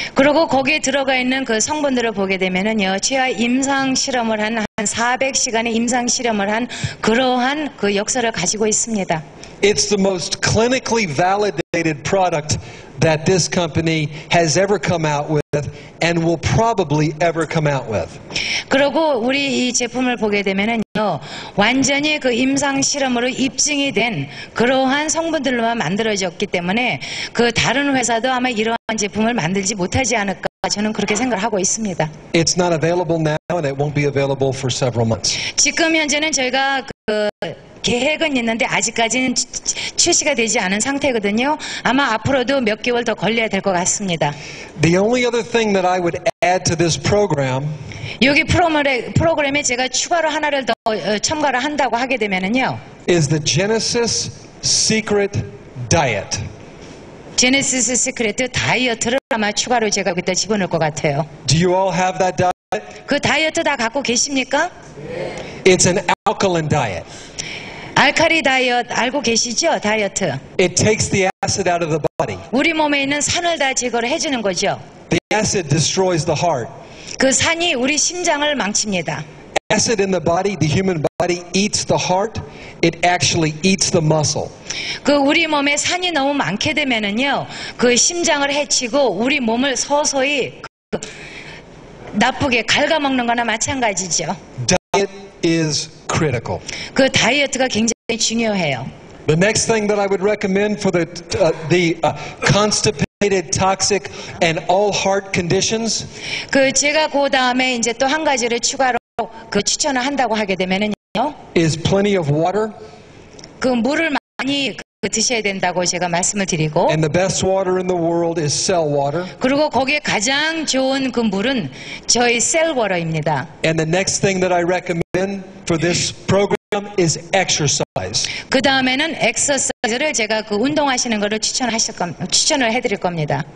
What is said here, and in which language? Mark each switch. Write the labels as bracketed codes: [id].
[ko] 그리고 거기에 들어가 있는 그 성분들을 보게 되면은요, 최하 임상 실험을 한 400시간의 임상 실험을 한 그러한 그 역사를 가지고 있습니다. [en] It's the most clinically validated product that this company has ever come out with and will probably ever come out with. [ko] 그리고 우리 이 제품을 보게 되면은요, 완전히 그 임상 실험으로 입증이 된 그러한 성분들로만 만들어졌기 때문에 그 다른 회사도 아마 이러한 제품을 만들지 못하지 않을까, 저는 그렇게 생각을 하고 있습니다. [en] It's not available now and it won't be available for several months. [ko] 지금 현재는 저희가 그 계획은 있는데 아직까지는 출시가 되지 않은 상태거든요. 아마 앞으로도 몇 개월 더 걸려야 될 것 같습니다. [en] The only other thing that I would add to this program [ko] 여기 프로그램에 제가 추가로 하나를 더 첨가를 한다고 하게 되면은요, [en] is the Genesis Secret Diet. [ko] 제네시스 시크릿 다이어트를 아마 추가로 제가 여기다 집어넣을 것 같아요. [en] Do you all have that diet? [ko] 그 다이어트 다 갖고 계십니까? [en] It's an alkaline diet. [ko] 알칼리 다이어트 알고 계시죠? 다이어트. [en] It takes the acid out of the body. [ko] 우리 몸에 있는 산을 다 제거를 해주는 거죠. [en] The acid destroys the heart. [ko] 그 산이 우리 심장을 망칩니다. [en] Acid in the body, the human body eats the heart. It actually eats the muscle. [ko] 그 우리 몸에 산이 너무 많게 되면은요, 그 심장을 해치고 우리 몸을 서서히 나쁘게 갉아먹는 거나 마찬가지죠. [en] Diet is critical. [ko] 그 다이어트가 굉장히 중요해요. [en] The next thing that I would recommend for the constipated, toxic, and all heart conditions [ko] 그 제가 그 다음에 이제 또 한 가지를 추가로 그 추천을 한다고 하게 되면은요, [en] is plenty of water. [ko] 그 물을 많이 드셔야 된다고 제가 말씀을 드리고, [en] And the best water in the world is cell water. [ko] 그리고 거기에 가장 좋은 그 물은 저희 셀워터입니다. [en] And the next thing that I recommend for this program is exercise. [ko] 그 다음에는 엑서사이즈를 제가 그 운동하시는 거를 추천을 해드릴 겁니다.